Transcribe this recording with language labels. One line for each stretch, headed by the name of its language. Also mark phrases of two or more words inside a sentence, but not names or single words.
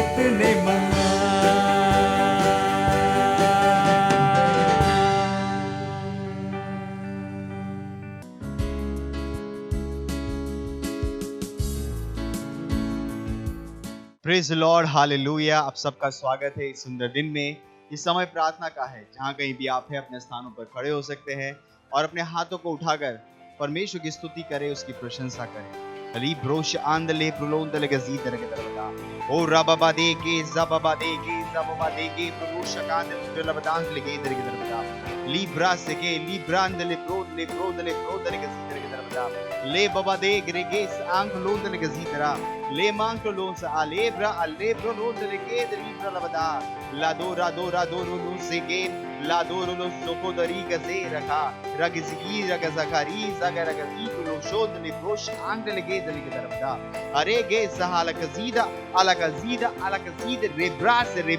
English: Praise Lord, hallelujah.
Hindi: आप सबका स्वागत है इस सुंदर दिन में। इस समय प्रार्थना का है, जहाँ कहीं भी आप हैं अपने स्थानों पर खड़े हो सकते हैं और अपने हाथों को उठाकर परमेश्वर की स्तुति करें, उसकी प्रशंसा करें। लीब्रोश आंदले प्रोलोंदले गजीदर के दरबदा ओ रबाबा देगे जबाबा देगे प्रोलोश कांदले लबदांस लेगे इधर के दरबदा लीब्रा सेके लीब्रांदले प्रोदले गजीदर के दरबदा ले बाबा दे ग्रेगेस आंख लोंदले गजीदरा ले मांग लोन सा अलेब्रा लोंदले के दरीब्रा लबदा ला दो लो सेके ला दो लो सोको दरी गजे रखा रगजी रगजकारी रगजी लो शोद ने प्रोश आंग लगे दली के दरबदा अरे गे सहाल कजीदा अलकजीद रेब्रास